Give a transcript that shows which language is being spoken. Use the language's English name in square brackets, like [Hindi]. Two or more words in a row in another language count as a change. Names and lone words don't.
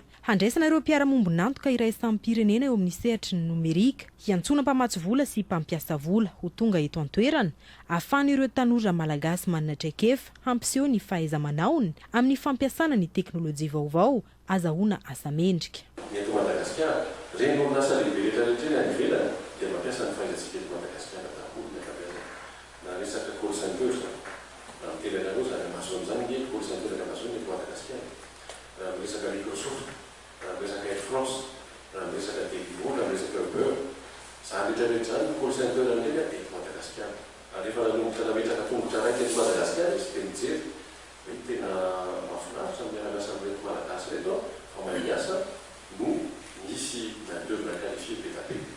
[Malagasy] Handraisana ireo mpiara-mombonantoka iraisam-pirenena eo amin'ny sehatry ny Nomerika, hiantsona mpamatsy vola sy mpampiasa vola ho tonga eto an-toerana, ahafahan'ireo tanora malagasy manana traikefa hampiseho ny fahaiza-manaony amin'ny fampiasana ny teknôlôjia vaovao azahoana asa mendrika. Eto Madagasikara, reny orinasa lehibe rehetrarehetra any ivelany dia mampiasa ny fahaizantsika eto Madagasikara daholo ny ankabezany. Na resaka [English] call center [Malagasy] na mitelanareo zany Amazon zany ny [English] call center [Malagasy] Amazon eto Madagasikara. Raha resaka Microsoft, raha resaka Air France, raha resaka Deliveroo, raha resaka Uber, zany rehetrarehetra zany [English] call center [Malagasy] ndreka eto Madagasikara. Ary rehefa nanomboka nametraka tongotra raiky eto Madagasikara izy dia mijery hoe tena mahafinaritra amin'ny miaramiasa amin'reto malagasy reto fa mahay-miasa no misy [French] main-d'œuvre qualifiée [Malagasy] be dia be.